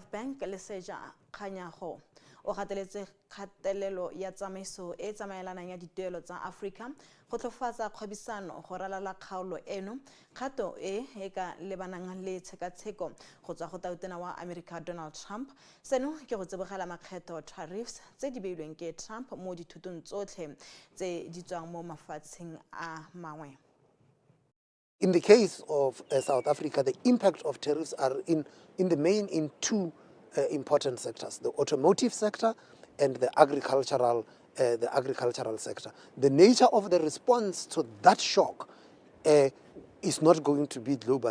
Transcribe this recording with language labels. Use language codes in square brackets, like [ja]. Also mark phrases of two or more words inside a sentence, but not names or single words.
[tn] Bank Leseja Kganyago o gateletse kgatelelo ya tsamaiso e tsamaelanang ya dituelo tsa Africa go tlhofatsa kgwebisano go ralala kgaolo eno kgato e ka lebanang le tshekatsheko go tswa go tautena wa America Donald Trump seno ke go tsebogela makgetho tariffs tse di beilweng ke Trump mo dithutong tsotlhe tse di tswang mo mafatsheng a mangwe. [en] In the case of South Africa, the impact of tariffs are in the main in two important sectors: the automotive sector and the agricultural sector. The nature of the response to that shock is not going to be global.